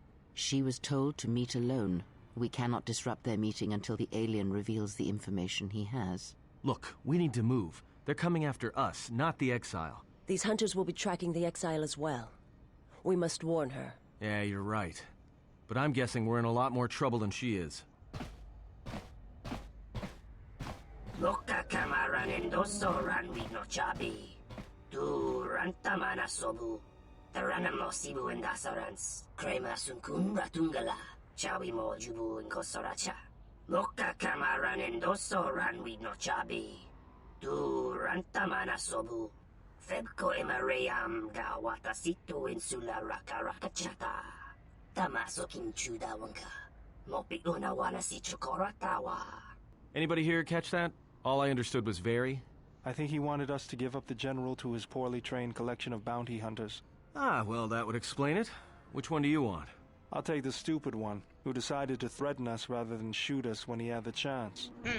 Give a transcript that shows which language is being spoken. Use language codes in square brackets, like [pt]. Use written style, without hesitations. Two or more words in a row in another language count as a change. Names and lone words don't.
[en] She was told to meet alone. We cannot disrupt their meeting until the alien reveals the information he has. Look, we need to move. They're coming after us, not the exile. These hunters will be tracking the exile as well. We must warn her. Yeah, you're right. But I'm guessing we're in a lot more trouble than she is. Moka kamaran endoso ran with no chabi. Tu rantamana sobu. Taranamo sibu and dasarans. Crema sunkun ratungala. Chawi mo jubu and kosoracha. Moka kamaran endoso ran with no chabi. Tu rantamana sobu. Febko emaream ga watasito insula rakarakachata. Tamaso kinchuda wanka. Mopi unawana si chokoratawa. Anybody here catch that? All I understood was very. I think he wanted us to give up the General to his poorly trained collection of bounty hunters. Ah, well, that would explain it. Which one do you want? I'll take the stupid one, who decided to threaten us rather than shoot us when he had the chance.